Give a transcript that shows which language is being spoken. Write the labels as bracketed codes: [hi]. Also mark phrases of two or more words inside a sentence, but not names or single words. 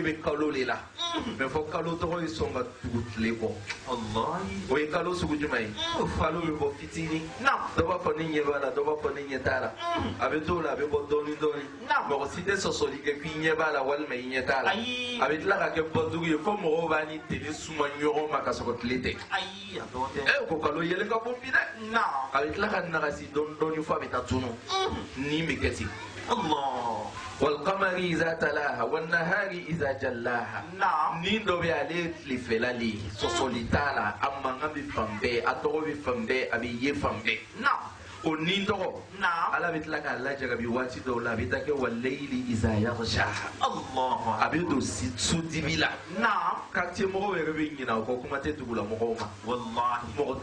[bm] bɛ kalo de la mais fɔ kalo tɔgɔ ye sɔn ka tugu tile kɔ o ye kalo sugu jumɛn ye kalo bɛ bɔ fitinin dɔ b'a fɔ ne ɲɛ b'a la dɔ b'a fɔ ne ɲɛ t'a la a bɛ t'o la a bɛ bɔ dɔɔni dɔɔni mɔgɔ si tɛ sɔsɔli kɛ k'i ɲɛ b'a la walima i ɲɛ t'a la a bɛ tila ka kɛ bɔdugu ye fo mɔgɔw b'a ni tele suma ɲɔgɔn ma ka sɔrɔ tile tɛ ko kalo yelen ka bon bi dɛ a bɛ tila ka nagasi dɔɔni fo a bɛ taa tunu nin bɛ kɛ ten [ar] والقمر إذا تلاها والنهار إذا جلاها [bm] nin dɔ bɛ ale ye tilefɛla le ye sɔsɔli t'a la a mankan bɛ fan bɛɛ a tɔgɔ bɛ fan bɛɛ a bɛ ye fan bɛɛ o nin tɔgɔ ala bɛ tila k'a lajarabi waati dɔw la a bɛ taa kɛ [ar] والليل إذا يغشاها [bm] a bɛ don sudibi la quartier mɔgɔw yɛrɛ bɛ ɲinɛ o kɔ kuma tɛ dugula mɔgɔw ma mɔgɔ